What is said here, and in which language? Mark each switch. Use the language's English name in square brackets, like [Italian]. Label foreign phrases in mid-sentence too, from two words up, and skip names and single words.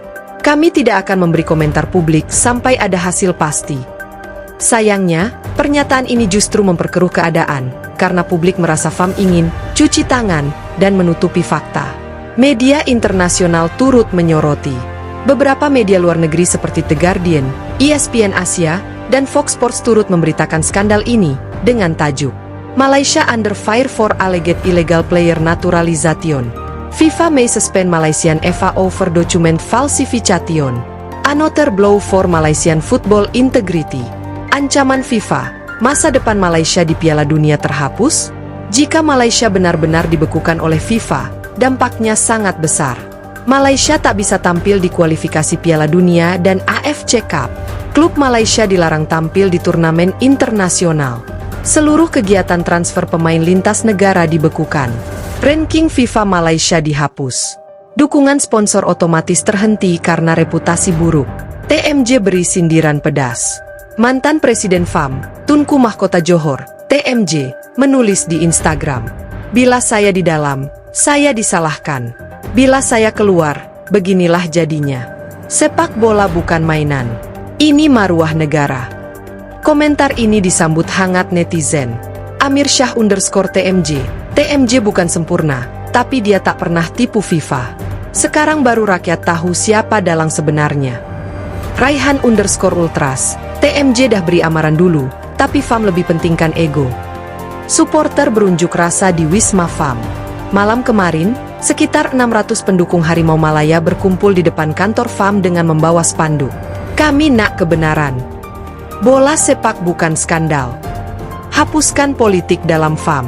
[Indonesian] Kami tidak akan memberi komentar publik sampai ada hasil pasti. Sayangnya, pernyataan ini justru memperkeruh keadaan, karena publik merasa FAM ingin cuci tangan dan menutupi fakta. Media internasional turut menyoroti. Beberapa media luar negeri seperti The Guardian, ESPN Asia, dan Fox Sports turut memberitakan skandal ini dengan tajuk [English] Malaysia under fire for alleged illegal player naturalization. FIFA may suspend Malaysian FA over document falsification. Another blow for Malaysian football integrity. [Indonesian] Ancaman FIFA, masa depan Malaysia di Piala Dunia terhapus? Jika Malaysia benar-benar dibekukan oleh FIFA, dampaknya sangat besar. Malaysia tak bisa tampil di kualifikasi Piala Dunia dan AFC Cup. Klub Malaysia dilarang tampil di turnamen internasional. Seluruh kegiatan transfer pemain lintas negara dibekukan. Ranking FIFA Malaysia dihapus. Dukungan sponsor otomatis terhenti karena reputasi buruk. TMJ beri sindiran pedas. Mantan Presiden FAM, Tunku Mahkota Johor, TMJ, menulis di Instagram. [Malay] Bila saya di dalam, saya disalahkan. Bila saya keluar, beginilah jadinya. Sepak bola bukan mainan. Ini maruah negara. [Indonesian] Komentar ini disambut hangat netizen. [Malay] Amir Syah_TMJ, TMJ bukan sempurna, tapi dia tak pernah tipu FIFA. Sekarang baru rakyat tahu siapa dalang sebenarnya. Raihan_Ultras, TMJ dah beri amaran dulu, tapi FAM lebih pentingkan ego. [Indonesian] Supporter berunjuk rasa di Wisma FAM. Malam kemarin, sekitar 600 pendukung Harimau Malaya berkumpul di depan kantor FAM dengan membawa spanduk. [Malay] Kami nak kebenaran. Bola sepak bukan skandal. Hapuskan politik dalam FAM.